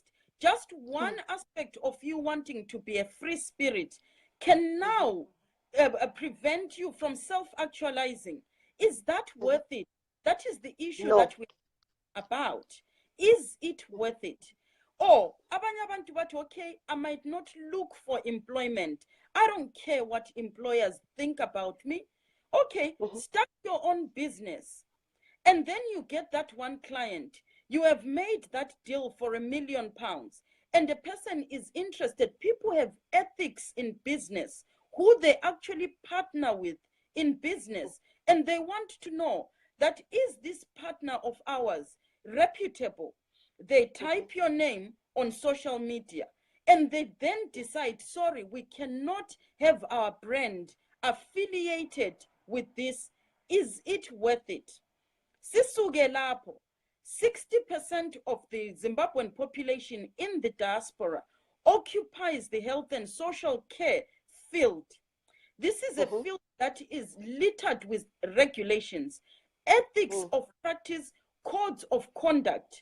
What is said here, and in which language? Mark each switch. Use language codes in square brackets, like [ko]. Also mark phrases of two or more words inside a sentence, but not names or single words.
[en] Just one aspect of you wanting to be a free spirit can now prevent you from self-actualizing. Is that worth it? That is the issue that we're about. Is it worth it? Or [nd] abanye abantu bathi, [en] okay, I might not look for employment. I don't care what employers think about me. Okay, start your own business. And then you get that one client. You have made that deal for £1 million, and the person is interested. People have ethics in business, who they actually partner with in business, and they want to know that, is this partner of ours reputable? They type your name on social media, and they then decide, sorry, we cannot have our brand affiliated with this. Is it worth it? [nd] Sisuke lapho, [en] 60% of the Zimbabwean population in the diaspora occupies the health and social care field. This is a field that is littered with regulations, ethics of practice, codes of conduct.